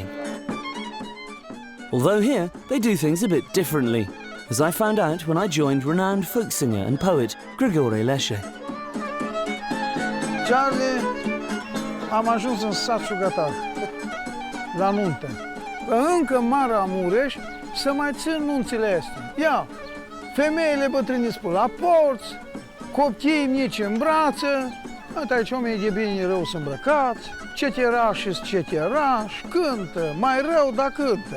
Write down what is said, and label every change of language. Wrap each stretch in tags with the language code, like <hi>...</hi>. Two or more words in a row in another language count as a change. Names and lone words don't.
<en>Although here, they do things a bit differently, as I found out when I joined renowned folk singer and poet Grigore Lese.</en> <ro>Charlie, am ajuns în sat Șugătar, la nuntă. Încă în Maramures să mai țin nunțile astea. Ia, femeile bătrâni spun la porți, copiii mici în brață, aici oamenii de bine rău sunt îmbrăcați, ceterași-s ceterași, cântă, mai rău, dar cântă.</ro>